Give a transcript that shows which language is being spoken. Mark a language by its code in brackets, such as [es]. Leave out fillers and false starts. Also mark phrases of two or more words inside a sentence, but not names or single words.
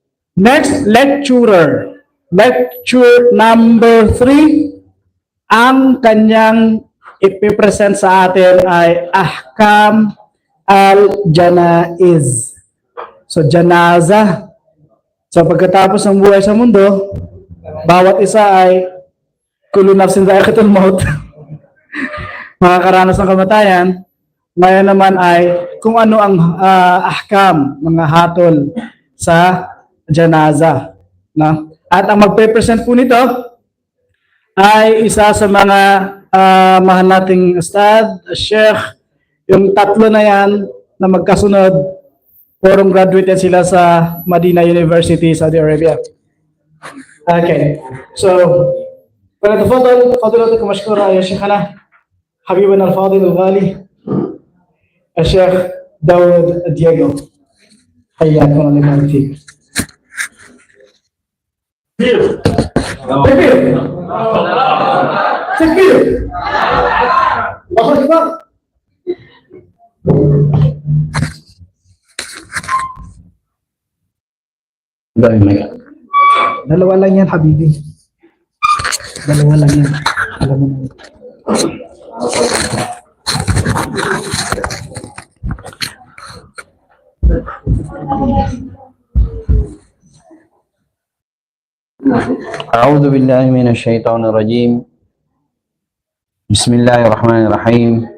[en] Next lecturer, lecture number 3, [tl] ang kanyang ipipresent sa atin ay [ar] أحكام الجنائز. [tl] So, janaza. So, pagkatapos ng buhay sa mundo, bawat isa ay [ar] كل نفس ذائقة الموت. [tl] Makakaranas ng kamatayan. Ngayon naman ay kung ano ang ahkam, mga hatol sa janaza. No? At ang magpe-present po nito ay isa sa mga mahal nating ustad, sheikh, yung tatlo na yan na magkasunod, purong graduate yan sila sa Medina University, Saudi Arabia. [en] Okay, so [ar] فلنتفضل فضيلتكم مشكورا يا شيخنا حبيبنا الفاضل الغالي الشيخ داود دييغو حياكم الله ويبارك فيك. تكبير تكبير الله اكبر. [tl] Dalawa lang yan, habibi. Dalawa lang yan. Alam mo na. [ar] أعوذ بالله من الشيطان الرجيم. بسم الله الرحمن الرحيم.